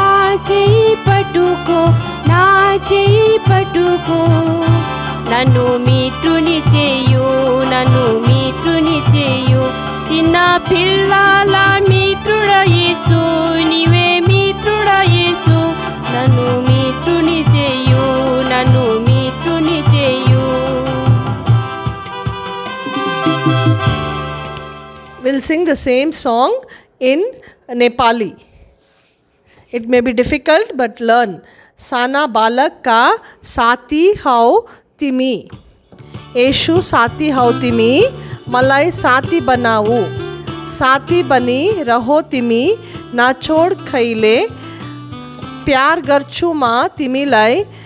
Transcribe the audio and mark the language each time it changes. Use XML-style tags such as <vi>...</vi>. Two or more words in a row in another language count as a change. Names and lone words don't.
<te>చేయి పట్టుకో నా చేయి పట్టుకో నన్ను మిత్రుని చేయు నన్ను మిత్రుని చేయు చిన్న పిల్లల మిత్రుడా యేసు నీవే మిత్రుడా యేసు నన్ను మిత్రుని చేయు నన్ను మిత్రుని చేయు.</te> <en>We'll sing the same song in Nepali. It may be difficult but learn.</en> <ne>साना बालक का साथी हौ तिमी. येशू साथी हौ तिमी. मलाई साथी बनाऊ साथी बनी रहो तिमी ना छोड खैले प्यार गर्छु म तिमीलाई</ne>